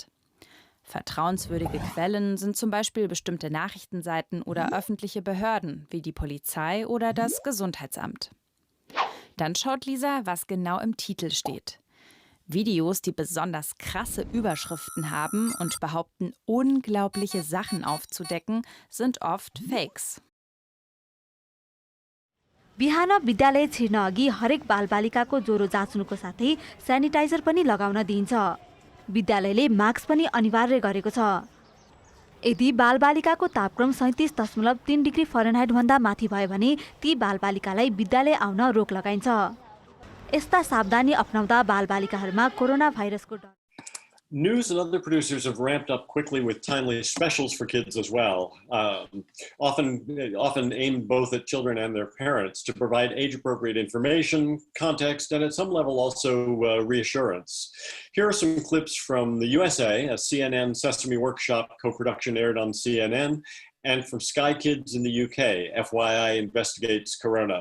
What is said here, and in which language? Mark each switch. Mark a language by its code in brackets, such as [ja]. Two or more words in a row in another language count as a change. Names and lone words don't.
[de] Vertrauenswürdige Quellen sind zum Beispiel bestimmte Nachrichtenseiten oder öffentliche Behörden, wie die Polizei oder das Gesundheitsamt. Dann schaut Lisa, was genau im Titel steht. Videos, die besonders krasse Überschriften haben und behaupten, unglaubliche Sachen aufzudecken, sind oft Fakes. [ne] बिहान विद्यालय छिर्न अघि हरेक बालबालिकाको ज्वरो जाँच्नुको साथै स्यानिटाइजर पनि लगाउन दिइन्छ। विद्यालयले मास्क पनि अनिवार्य गरेको छ। यदि बालबालिकाको तापक्रम 37.3 डिग्री फरेनहाइट भन्दा माथि भयो भने ती बालबालिकालाई विद्यालय आउन रोक लगाइन्छ। यस्ता सावधानी अपनाउँदा बालबालिकाहरूमा कोरोना भाइरसको डर। [en] News and other producers have ramped up quickly with timely specials for kids as well, often aimed both at children and their parents to provide age-appropriate information, context, and at some level also reassurance. Here are some clips from the USA, a CNN Sesame Workshop co-production aired on CNN, and from Sky Kids in the UK, FYI investigates Corona.